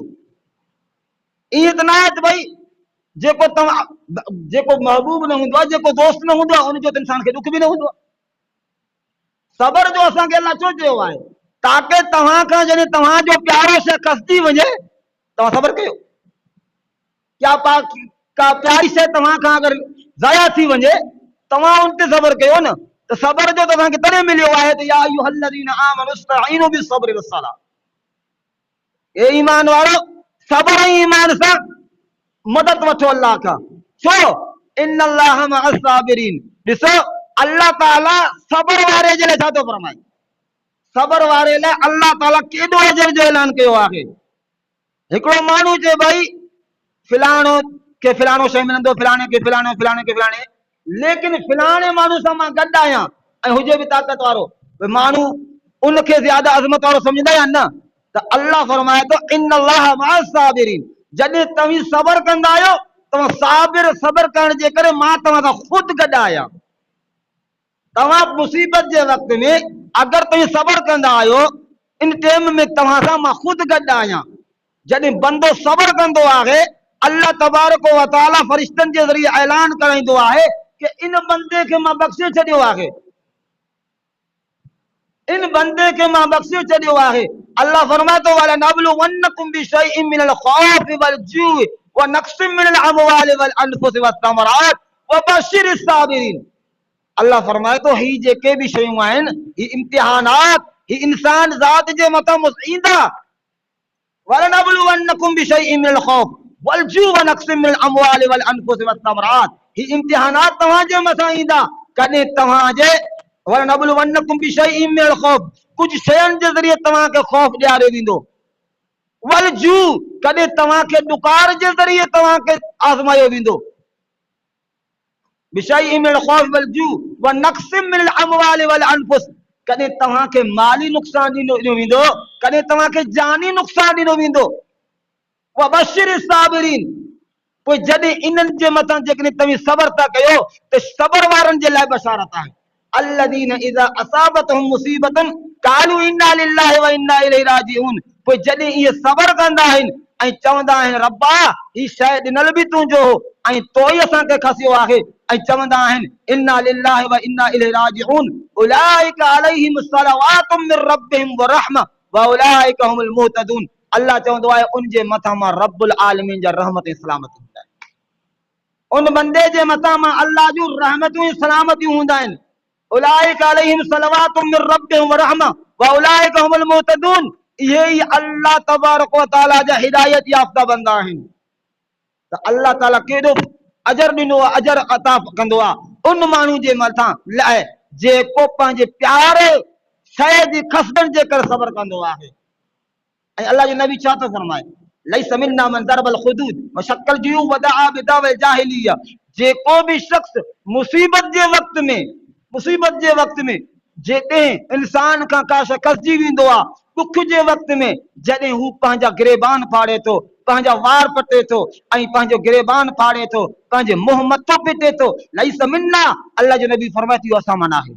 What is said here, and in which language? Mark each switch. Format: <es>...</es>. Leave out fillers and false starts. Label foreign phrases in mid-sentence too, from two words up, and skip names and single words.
<sd>ईअं त न आहे त भई जेको महबूब न हूंदो आहे, जेको दोस्त न हूंदो आहे, उनजो त इंसान खे दुख भी न हूंदो आहे। सबर जो असांखे अल्लाह छो चयो आहे? ताकि तव्हां खां जॾहिं तव्हांजो प्यारो शइ खसिजी वञे तव्हां सबर कयो। क्या का प्यारी शइ तव्हां खां अगर ज़ाया थी वञे तव्हां उन ते सबर कयो न, त सबर जो त असांखे तॾहिं मिलियो आहे त</sd> <ar>يا أيها الذين آمنوا استعينوا بالصبر والصلاة.</ar> <sd>ए ईमान वारो, सबर ऐं ईमान सां मदद वठो अल्लाह खां। छो?</sd> <ar>إن الله مع الصابرين.</ar> <sd>ॾिसो अल्लाह ताला सबर वारे जे लाइ छा थो फरमाए? सबर वारे लाइ अल्लाह ताला केॾो अजर जो ऐलान कयो आहे। हिकिड़ो माण्हू चए भई फिलाणो के फिलाणो शइ मिलंदो, फिलाणे के फिलाणे, फिलाणे के फिलाणे, लेकिन फिलाणे माण्हू सां मां गॾु आहियां ऐं हुजे भी ताक़त वारो, माण्हू उनखे ज्यादा अज़मत वारो सम्झंदा या न? त अल्लाह फरमाए थो</sd> <ar>إن الله مع الصابرين.</ar> <sd>जॾहिं तव्हीं सबर कंदा आहियो, तव्हां साबिर सबर करण जे करे मां तव्हां सां ख़ुदि गॾु आहियां। तव्हां मुसीबत जे वक़्त में अगर तव्हीं सबर कंदा आहियो, इन टाइम में तव्हां सां मां ख़ुदि गॾु आहियां। जॾहिं बंदो सबर कंदो आहे,</sd> <ar>الله تبارك وتعالى</ar> <sd>फरिश्तनि जे ज़रिए ऐलान कराईंदो आहे कि इन बंदे खे मां बख़्शे छॾियो आहे, इन बंदे के मां बख़्शे छॾियो आहे। अल्लाह फरमाए थो</sd> <ar>ولنبلونكم بشيء من الخوف والجوع ونقص من الأموال والأنفس والثمرات وبشر الصابرين.</ar> <sd>अल्लाह फरमाए तो ही जेके भी शयूं आहिनि ही इम्तिहानात ही इंसान ज़ात जे मथां ईंदा।</sd> <ar>ولنبلونكم بشيء من الخوف والجوع ونقص من الأموال والأنفس والثمرات.</ar> <sd>ही इम्तिहानात तव्हां जे मथां ईंदा कॾहिं तव्हां जे</sd> <ar>ولنبلونكم بشيء من الخوف</ar> <sd>कुछ शयुनि जे ज़रिए तव्हांखे खौफ ॾियारियो वेंदो।</sd> <ar>والجوع</ar> <sd>कॾहिं तव्हांखे ॾुकार जे ज़रिए तव्हांखे आज़मायो वेंदो।</sd> <ar>بشيء من الخوف والجوع ونقص من الأموال والأنفس</ar> <sd>कॾहिं तव्हांखे माली नुक़सान ॾिनो वेंदो कॾहिं तव्हांखे जानी नुक़सान ॾिनो वेंदो।</sd> <ar>وبشر الصابرين</ar> <sd>पोइ जॾहिं इन्हनि जे मथां जेकॾहिं तव्हां सबर था कयो त सबर वारनि जे लाइ बशारत आहे।</sd> <ar>الذين إذا أصابتهم مصيبة قالوا إنا لله وإنا إليه راجعون.</ar> <sd>पोइ जॾहिं इहे सबर कंदा आहिनि ऐं चवंदा आहिनि रब्बा ही शइ ॾिनल बि तुंहिंजो हो ऐं तो ई असांखे खसियो आहे ऐं चवंदा आहिनि</sd> <ar>إنا لله وإنا إليه راجعون أولئك عليهم صلوات من ربهم ورحمة وأولئك هم المهتدون.</ar> <sd>अल्लाह चवंदो आहे उन जे मथां मां</sd> <ar>رب العالمين</ar> <sd>जा रहमत ऐं सलामती हूंदा आहिनि। उन बंदे जे मथां मां अल्लाह जूं रहमतूं ऐं सलामतियूं हूंदा आहिनि।</sd> <ar>أولئك عليهم صلوات من ربهم ورحمة وأولئك هم المهتدون.</ar> <sd>ये ही</sd> <ar>الله تبارك وتعالى</ar> <sd>जा हिदायत याफ्ता बंदा आहिनि। त अल्लाह ताला केॾो अजर ॾिनो आहे अजर अता कंदो आहे उन माण्हू जे मथां लाइ जेको पंहिंजे प्यारे शइ जी खसबनि जे करे सबर कंदो आहे। ऐं अल्लाह जो नबी छा थो फरमाए</sd> <ar>ليس منا من ضرب الخدود وشق الجيوب ودعا بدعوى الجاهلية.</ar> <sd>जेको भी शख्स मुसीबत जे वक़्त में जेकॾहिं इंसान खां का शइ खसिजी वेंदो आहे दुख जे वक़्त में जॾहिं हू पंहिंजा गिरेबान फाड़े थो पंहिंजा वार पटे थो ऐं पंहिंजो गिरेबान फाड़े थो पंहिंजे मुंहुं मथो पिटे थो</sd> <ar>ليس منا</ar> <sd>अल्लाह जो नबी फरमाए थो असां माना आहे।</sd>